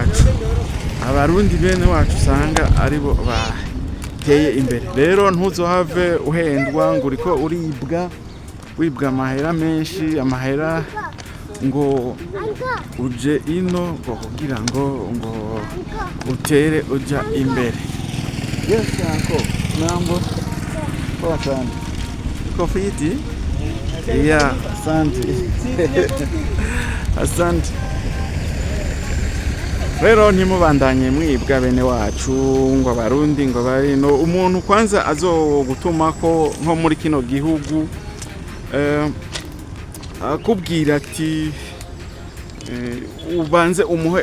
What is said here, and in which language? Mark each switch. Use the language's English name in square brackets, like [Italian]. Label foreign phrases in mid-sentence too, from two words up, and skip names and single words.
[Rundi] wacu usanga aribo bateye imbere rero ntuzohave uhendwa ngo uriko wibwa amahera menshi amahera ngo uje ino ngo kugira ngo utere uja imbere. [English] Yes uncle, [Swahili] mambo poa sana. Uko fiti? Yeah, asante. Asante. [Rundi] Rero ntimubandanye mwibwa bene wacu ngo abarundi ngo bari no umuntu kwanza azogutuma ko nko muri kino gihugu akubwira ati ubanze umuhe